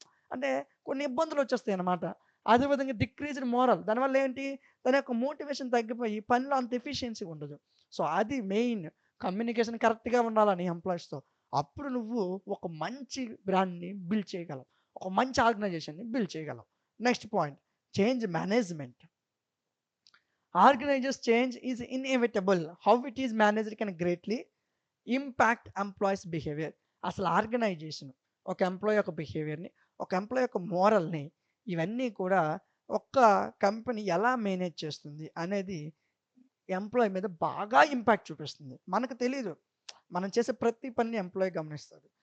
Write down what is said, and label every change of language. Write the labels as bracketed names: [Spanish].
[Telugu] అంటే కొన్ని ఇబ్బందులొచ్చేస్తాయన్నమాట. అదే విధంగా డిక్రీజ్డ్ మోరల్. దానివల్ల ఏంటి? తన యొక్క మోటివేషన్ తగ్గిపోయి పనిలో అంత ఎఫిషియన్సీ ఉండదు. సో, అది మెయిన్. కమ్యూనికేషన్ కరెక్ట్‌గా ఉండాల నీ ఎంప్లాయీస్‌తో. అప్పుడు నువ్వు ఒక మంచి బ్రాండ్‌ని బిల్డ్ చేయగలవు. ఒక మంచి ఆర్గనైజేషన్‌ని బిల్డ్ చేయగలవు. Next point change management. [English] Organizers change is inevitable. How it is managed can greatly impact employees behaviour. [Telugu] అసలు ఆర్గనైజేషన్ ఒక ఎంప్లాయీ యొక్క బిహేవియర్‌ని, ఒక ఎంప్లాయీ యొక్క మోరల్‌ని ఇవన్నీ కూడా ఒక్క కంపెనీ ఎలా మేనేజ్ చేస్తుంది అనేది ఎంప్లాయీ మీద బాగా ఇంపాక్ట్ చూపిస్తుంది. మనకు తెలీదు. మనం చేసే ప్రతి పనిని ఎంప్లాయీ గమనిస్తాడు.